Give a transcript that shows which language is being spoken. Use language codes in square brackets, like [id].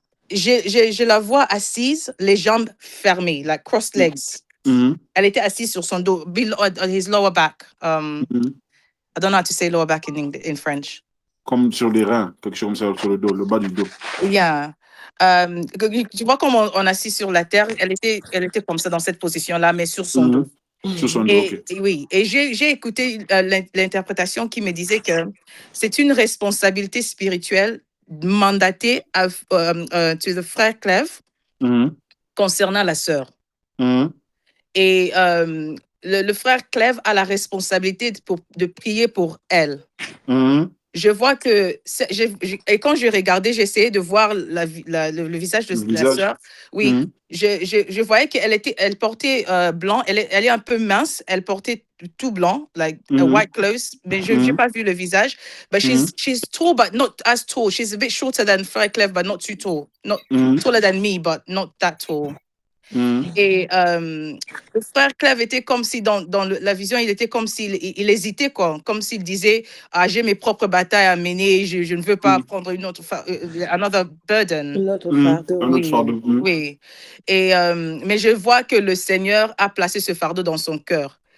[fr] Je la vois assise, les jambes fermées, [en] like crossed legs. [fr] Elle était assise sur son dos, [en] on his lower back. I don't know how to say lower back in French. [fr] Comme sur les reins, quelque chose comme ça, sur le dos, le bas du dos. [en] Yeah. [fr] Tu vois comment on assis sur la terre, elle était comme ça dans cette position-là, mais sur son dos. Sur son dos, OK. Oui, et j'ai écouté l'interprétation qui me disait que c'est une responsabilité spirituelle mandatée [en] to the [fr] frère Clève concernant la sœur. Et le frère Clève a la responsabilité de prier pour elle. Je vois que, et quand je regardais, j'essayais de voir le visage de la sœur. Oui, je voyais qu'elle portait blanc, elle est un peu mince, elle portait tout blanc, [en] like a white clothes, [fr] mais je n'ai pas vu le visage. [en] But she's tall, but not as tall. She's a bit shorter than Frère Clève, but not too tall. Not taller than me, but not that tall. [fr] Et le frère Clève était comme si, dans la vision, il était comme s'il hésitait, quoi. Comme s'il disait, j'ai mes propres batailles à mener, je ne veux pas prendre une autre [en] another burden. [fr] Un autre fardeau. Oui. Et, mais je vois que le Seigneur a placé ce fardeau dans son cœur.